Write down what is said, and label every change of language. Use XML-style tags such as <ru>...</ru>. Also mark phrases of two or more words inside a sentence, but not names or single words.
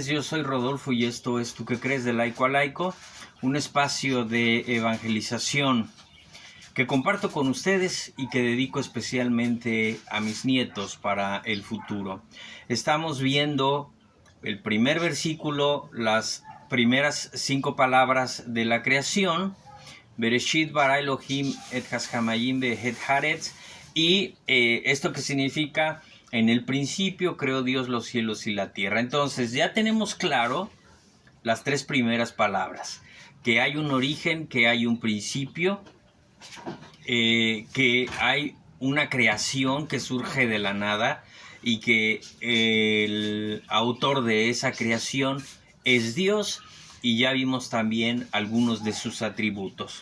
<es>Yo soy Rodolfo y esto es ¿Tú qué crees? De Laico a Laico, un espacio de evangelización que comparto con ustedes y que dedico especialmente a mis nietos para el futuro. Estamos viendo el primer versículo, las primeras 5 palabras de la creación.</es> <he>בראשית ברא אלוהים את השמים ואת הארץ.</he> <es>Y esto que significa, en el principio creó Dios los cielos y la tierra. Entonces ya tenemos claro las 3 primeras palabras. Que hay un origen, que hay un principio, que hay una creación que surge de la nada y que el autor de esa creación es Dios, y ya vimos también algunos de sus atributos.</es>